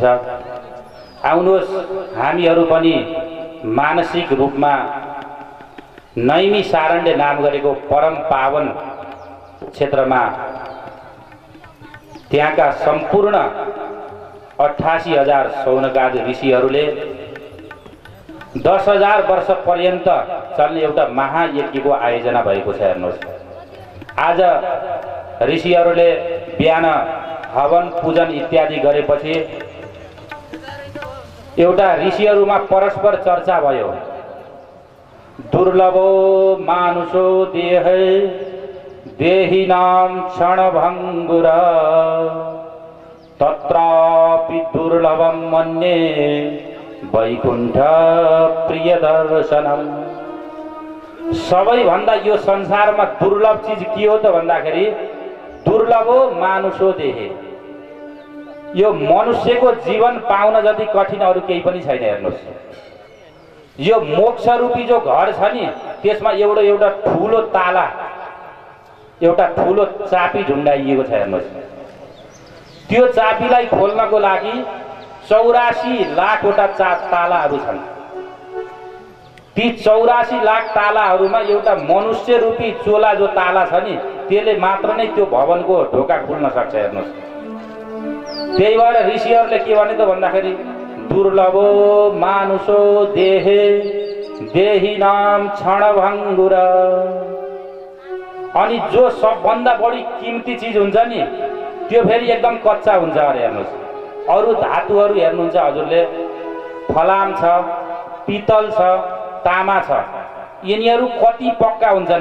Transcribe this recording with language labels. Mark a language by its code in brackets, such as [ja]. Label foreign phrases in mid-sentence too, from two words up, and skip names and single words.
[ne] आउनुहोस् हामीहरू पनि मानसिक रूपमा नैमिसारण्य नाम गरेको परम पावन क्षेत्रमा त्यहाँका सम्पूर्ण 88,000 शौनकाद ऋषिहरूले 10,000 वर्ष पर्यन्त चल्ने एउटा महायज्ञको आयोजना भएको छ। हेर्नुहोस् आज ऋषिहरूले बिहान हवन पूजन इत्यादि गरेपछि एउटा ऋषिहरूमा परस्पर चर्चा भयो। [sa] दुर्लभो मानुषो देहे देहिनाम क्षणभङ्गुर तत्रापि दुर्लभम मन्ये वैकुण्ठ प्रिय दर्शनम। [ne] सबैभन्दा यो संसारमा दुर्लभ चीज के हो त भन्दाखेरि [sa] दुर्लभो मानुषो देहे। [ne] यो मनुष्यको जीवन पाउन जति कठिन अरु केही पनि छैन। हेर्नुहोस् यो मोक्ष रूपी जो घर छ नि त्यसमा एउटा ठूलो ताला एउटा ठूलो चाबी ढुङ्गाइएको छ। हेर्नुहोस् त्यो चाबीलाई खोल्नको लागि 84 लाखवटा तालाहरू छन्। ती 84 लाख तालाहरूमा एउटा मनुष्य रूपी चोला जो ताला छ नि त्यसले मात्र नै त्यो भवनको ढोका खुल्न सक्छ। हेर्नुहोस् त्यही भएर ऋषिहरूले के भने त भन्दाखेरि [sa] दुर्लभो मानुषो देहे देहिनाम क्षणभङ्गुर। [ne] अनि जो सबभन्दा बढी कीमती चीज हुन्छ नि त्यो फेरि एकदम कच्चा हुन्छ अरे। हेर्नुहोस् अरु धातुहरू हेर्नुहुन्छ हजुरले फलाम छ पितल छ तामा छ यिनीहरू कति पक्का हुन्छन्।